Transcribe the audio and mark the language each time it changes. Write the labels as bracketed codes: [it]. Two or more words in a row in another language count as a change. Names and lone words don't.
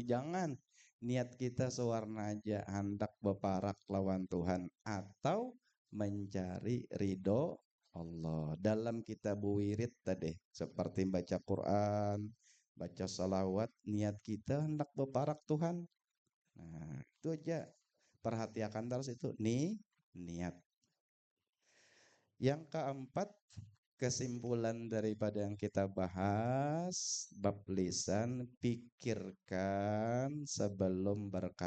[id] Jangan. [bjn] Niat kita sewarna aja, hendak berparak lawan Tuhan atau mencari ridho Allah. Dalam kita buwirit tadi, seperti baca Quran, baca salawat, niat kita hendak berparak Tuhan. Nah, itu aja. [id] Perhatikan terus itu niat. Yang keempat, kesimpulan daripada yang kita bahas, bab lisan, pikirkan sebelum berkata-kata.